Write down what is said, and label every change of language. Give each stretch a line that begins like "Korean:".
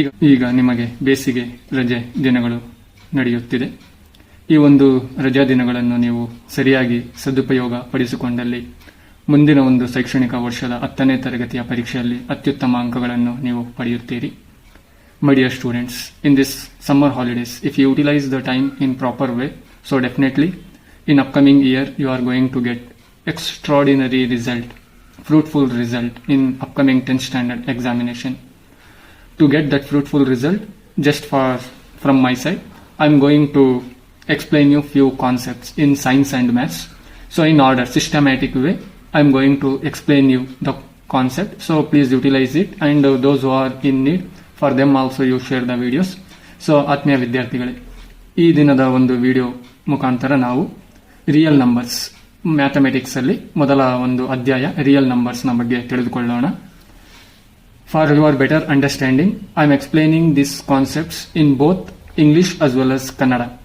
Kannada: ಈಗ ನಿಮಗೆ ಬೇಸಿಗೆ ರಜೆ ದಿನಗಳು ನಡೆಯುತ್ತಿದೆ. ಈ ಒಂದು ರಜಾ ದಿನಗಳನ್ನು ನೀವು ಸರಿಯಾಗಿ ಸದುಪಯೋಗ ಪಡಿಸಿಕೊಂಡಲ್ಲಿ ಮುಂದಿನ ಒಂದು ಶೈಕ್ಷಣಿಕ ವರ್ಷದ 10ನೇ ತರಗತಿಯ ಪರೀಕ್ಷೆಯಲ್ಲಿ ಅತ್ಯುತ್ತಮ ಅಂಕಗಳನ್ನು ನೀವು ಪಡೆಯುತ್ತೀರಿ.
English: My dear students, in this summer holidays, if you utilize the time in proper way, so definitely in upcoming year you are going to get extraordinary result, fruitful result in upcoming 10th standard examination. To get that fruitful result, just from my side, I am going to explain you few concepts in science and maths. So in order, systematic way, I am going to explain you the concept. So please utilize it, and those who are in need, for them also you share the videos.
Kannada: So ಆತ್ಮೀಯ ವಿದ್ಯಾರ್ಥಿಗಳೇ, ಈ ದಿನದ ಒಂದು video ಮುಖಾಂತರ ನಾವು real numbers mathematics ಅಲ್ಲಿ ಮೊದಲ ಒಂದು ಅಧ್ಯಾಯ ರಿಯಲ್ ನಂಬರ್ಸ್ ನ ಬಗ್ಗೆ ತಿಳಿದುಕೊಳ್ಳೋಣ.
English: For your better understanding, I am explaining this concepts in both English as well as Kannada.